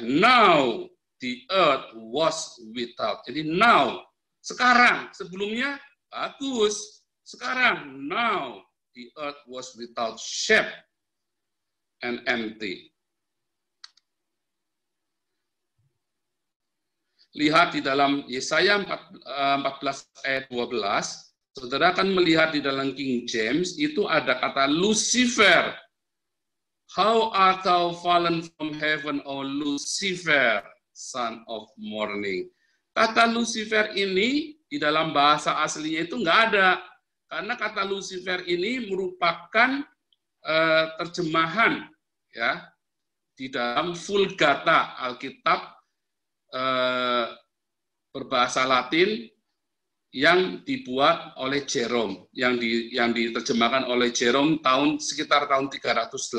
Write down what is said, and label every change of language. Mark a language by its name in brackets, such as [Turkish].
[English] Now the earth was without. [Indonesian] Jadi [English] now, [Indonesian] sekarang, sebelumnya bagus. Sekarang, [English] now the earth was without shape and empty. [Indonesian] Lihat di dalam Yesaya 14 ayat 12, saudara akan melihat di dalam King James, itu ada kata Lucifer. [English] How art thou fallen from heaven, O Lucifer, son of morning. [Indonesian] Kata Lucifer ini di dalam bahasa aslinya itu nggak ada. Karena kata Lucifer ini merupakan terjemahan ya di dalam Vulgata, Alkitab berbahasa Latin yang dibuat oleh Jerome, yang diterjemahkan oleh Jerome sekitar tahun 380.